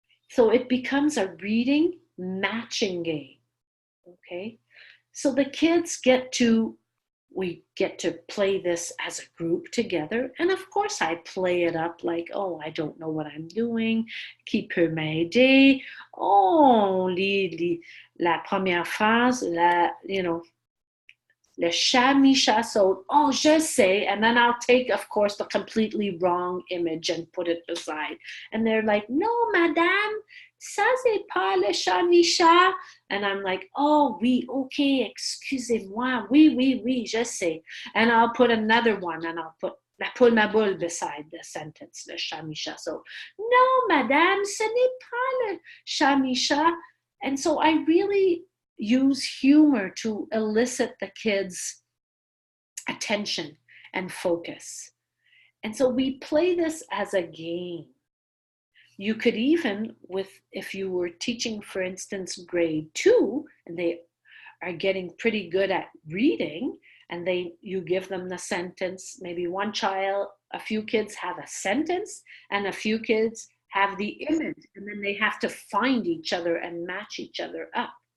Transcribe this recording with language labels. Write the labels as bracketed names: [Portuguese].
[English] So it becomes a reading matching game, okay? So the kids we get to play this as a group together. And of course I play it up like, oh, I don't know what I'm doing. [French] Qui peut m'aider? Oh, la première phrase, le chat Micha saute. Oh, je sais. [English] And then I'll take, of course, the completely wrong image and put it beside. And they're like, no, madame, [French] ça c'est pas le chat Micha. [English] And I'm like, oh, [French] oui, okay, excusez-moi. Oui, oui, oui, je sais. [English] And I'll put another one and I'll put la poule ma boule beside the sentence, [French] le chat Micha saute. No, madame, ce n'est pas le chat Micha. [English] And so I really use humor to elicit the kids' attention and focus. And so we play this as a game. You could even, if you were teaching, for instance, grade 2, and they are getting pretty good at reading, and you give them the sentence, maybe a few kids have a sentence, and a few kids have the image, and then they have to find each other and match each other up.